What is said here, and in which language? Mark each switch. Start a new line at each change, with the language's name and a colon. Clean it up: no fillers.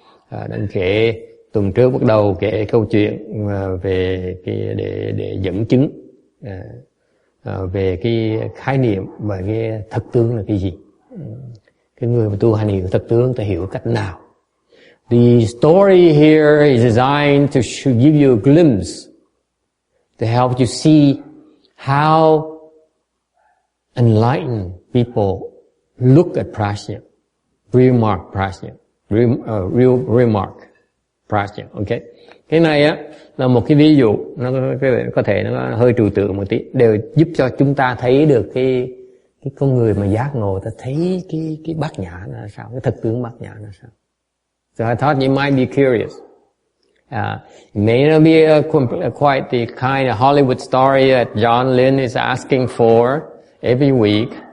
Vietnamese: Đang kể tuần trước bắt đầu kể câu chuyện về cái để dẫn chứng về cái khái niệm và cái thực tướng là cái gì. Cái người mà tu hành hiểu thực tướng ta hiểu cách nào.
English: The story here is designed to give you a glimpse, to help you see how enlightened people look at prajna. Real mark prajna, real mark prajna, okay.
Vietnamese: Cái này á là một cái ví dụ, nó có thể nó hơi trừu tượng một tí, đều giúp cho chúng ta thấy được cái con người mà giác ngộ, ta thấy cái bát nhã là sao, cái thực tướng bát nhã là sao.
English: So I thought you might be curious. It may not be quite the kind of Hollywood story that John Lynn is asking for every week.